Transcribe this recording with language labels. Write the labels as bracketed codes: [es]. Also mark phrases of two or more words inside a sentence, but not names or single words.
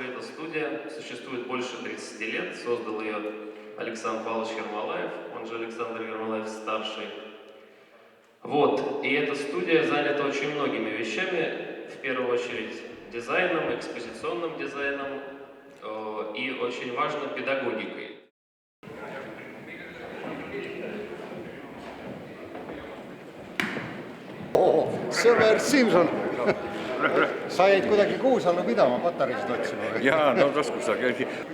[ru] Эта студия существует больше 30 лет. Создал ее Александр Павлович Ермолаев, он же Александр Ермолаев-старший. Вот, и эта студия занята очень многими вещами, в первую очередь дизайном, экспозиционным дизайном и очень важно педагогикой. [et] Sõber Simson, sa jäid kuidagi Kuusallu pidama patareisid otsima või? Jaa, no taskus ta käidi.